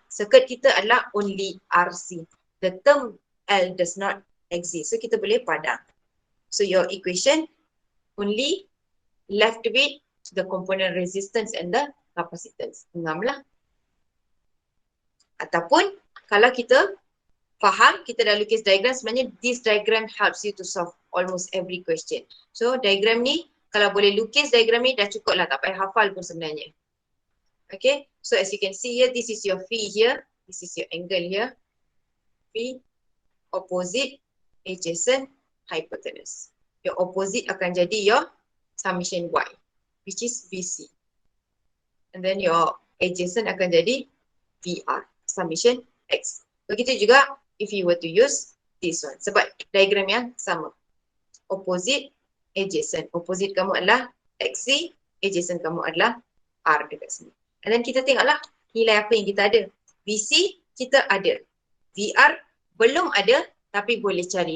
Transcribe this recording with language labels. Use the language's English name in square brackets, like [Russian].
[Malay] Circuit kita adalah only RC. [English] The term L does not exist. [Malay] So kita boleh padang. [English] So your equation only left with the component resistance and the capacitance. [Malay] Engamlah. Ataupun kalau kita faham, kita dah lukis diagram, sebenarnya [English] this diagram helps you to solve almost every question. [Malay] So diagram ni, kalau boleh lukis diagram ni dah cukup lah, tak payah hafal pun sebenarnya. [English] Okay, so as you can see here, this is your phi here, this is your angle here. Phi, opposite, adjacent, hypotenuse. Your opposite [Malay] akan jadi [English] your summation Y, which is VC. And then your adjacent [Malay] akan jadi [English] VR, summation X. [Malay] Begitu juga [English] if you were to use this one. [Malay] Sebab diagram yang sama. Opposite, adjacent. Opposite kamu adalah XC, adjacent kamu adalah R dekat sini. [English] And then [Malay] kita tengoklah nilai apa yang kita ada. VC kita ada. VR belum ada tapi boleh cari.